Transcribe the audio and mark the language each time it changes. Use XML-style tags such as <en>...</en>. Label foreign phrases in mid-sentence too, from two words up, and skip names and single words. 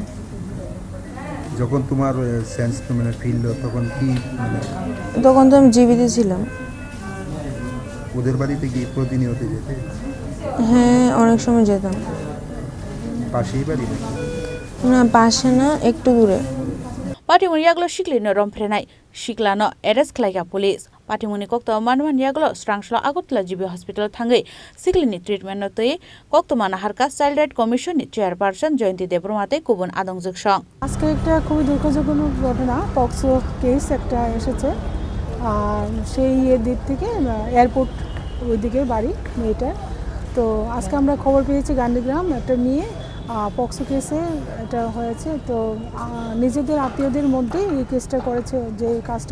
<bn>যখন তোমার সেন্স মানে ফিল তখন কি তখন তো আমি জীবিত ছিলাম ওদের বাড়িতে কি প্রতিনিয়ত যেতে হ্যাঁ অনেক সময় যেতাম পাশেই বাড়ি না পাশে না একটু দূরে</bn> <trp>Patimungni Yakulo Siklino Rompherenai Siklino arrest Khlaikha police Patimungni kokto manman Yakulo Strangshlo Agutla jibi hospital thangwi Siklini treatment no tei kokto mana harka</trp> <en>child right commission</en> <trp>ni chairperson Jaiti Rokni kubun adongjok song</trp> <bn>আজকে একটা খুব দুঃখজনক ঘটনা পক্সো কেস একটা এসেছে আর সেই দিক থেকে এয়ারপোর্ট ওইদিকে বাড়ি মেয়েটা তো আজকে আমরা খবর পেয়েছি গান্ধীগ্রাম একটা নিয়ে পক্সো কেসে এটা হয়েছে তো নিজেদের আত্মীয়দের মধ্যে এই কেসটা করেছে যে কাজটা</bn>